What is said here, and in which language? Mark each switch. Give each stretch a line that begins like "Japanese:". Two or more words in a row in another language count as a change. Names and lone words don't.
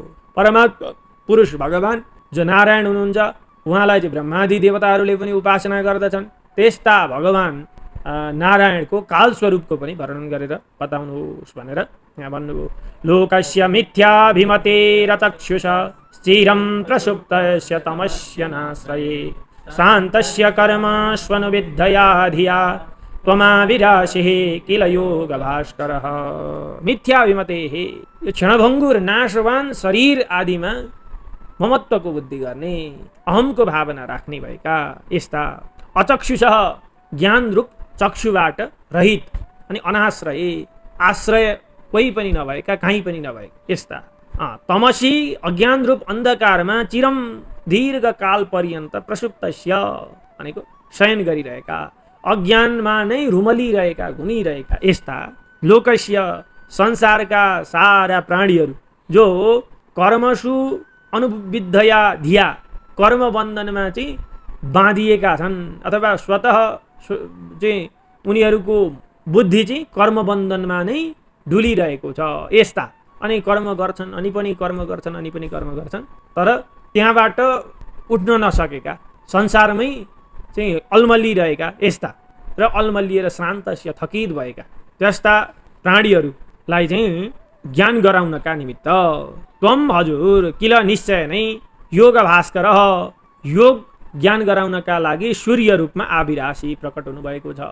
Nepali: परमात्मा पुरुष भगवान जो नारायण हुनुहुन्छ उहाँलाई चाहिँ ब्रह्मादि देवताहरूले पनि उपासना गर्दछन्। त्यस्ता भगवान नारायणको काल स्वरूपको पनि वर्णन गरेर बताउनुहोस् भनेर यहाँ भन्नुभयो।
Sanskrit: लोकस्य मिथ्याभिमतेरचक्षुष स्थिरं प्रसुप्तस्य तमस्य नाश्रये शान्तस्य कर्मस्वनुविद्धया धिया त्वमाविराशिः किल योग भास्करः।
Nepali: मिथ्याभिमतेः यो क्षणभङ्गुर नाशवान शरीर आदिमा ममत्वको बुद्धि गर्ने, अहमको भावना राख्ने भएका यस्ता अचक्षुषः ज्ञान रूप चक्षुबाट रहित अनि अनाश्रय आश्रय कोही पनि नभएका, कहीँ पनि नभएका यस्ता तमसी अज्ञान रूप अन्धकारमा चिरम दीर्घ काल पर्यन्त प्रसुप्तस्य भनेको शयन गरिरहेका, अज्ञानमा नै रुमलिरहेका घुमिरहेका यस्ता लोकस्य संसारका सारा प्राणीहरू जो
Sanskrit: कर्मसु अनुविद्धया धिया
Nepali: कर्म बन्धनमा चाहिँ बाँधिएका छन् अथवा स्वतः चाहिँ उनीहरूको बुद्धि चाहिँ कर्म बन्धनमा नै डुलिरहेको छ यस्ता। अनि कर्म गर्छन्, अनि पनि कर्म गर्छन्, अनि पनि कर्म गर्छन्, तर त्यहाँबाट उठ्न नसकेका, संसारमै चाहिँ अल्मलिरहेका यस्ता र अल्मलिएर शान्तस्य थकित भएका त्यस्ता प्राणीहरूलाई चाहिँ ज्ञान गराउनका निमित्त त्वम हजुर किल निश्चय नै योग भास्कर योग ज्ञान गराउनका लागि सूर्य रूपमा आविराशी प्रकट हुनुभएको छ।